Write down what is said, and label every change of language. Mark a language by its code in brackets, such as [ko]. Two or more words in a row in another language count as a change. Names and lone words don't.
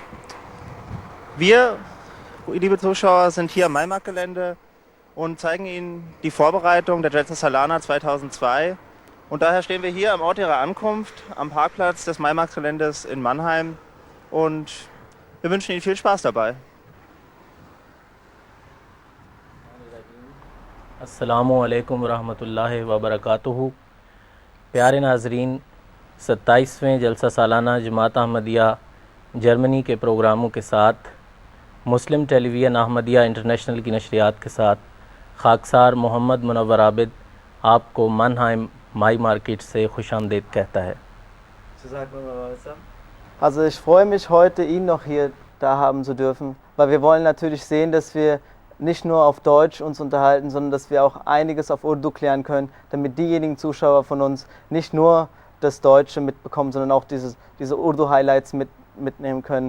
[de] Wir, liebe Zuschauer, sind hier am Maimarkt-Gelände und zeigen Ihnen die Vorbereitung der Jalsa Salana 2002. Und daher stehen wir hier am Ort Ihrer Ankunft, am Parkplatz des Maimarkt-Geländes in Mannheim. Und wir wünschen Ihnen viel Spaß dabei. [ar] السلام عليكم رحمة الله وبركاته. [ur] پیارے ناظرین، 27ویں جلسہ سالانہ جماعت احمدیہ جرمنی کے پروگراموں کے ساتھ مسلم ٹیلی ویژن احمدیہ انٹرنیشنل کی نشریات کے ساتھ خاکسار محمد منور عابد آپ کو مینہائم مائی مارکیٹ سے خوش آمدید کہتا ہے. [de] Also ich freue mich heute, ihn noch hier da haben zu dürfen, weil wir wollen natürlich sehen, dass wir nicht nur auf Deutsch uns unterhalten, sondern dass wir auch einiges auf Urdu klären können, damit diejenigen Zuschauer von uns nicht nur das Deutsche mitbekommen, sondern auch diese Urdu-Highlights mitnehmen können.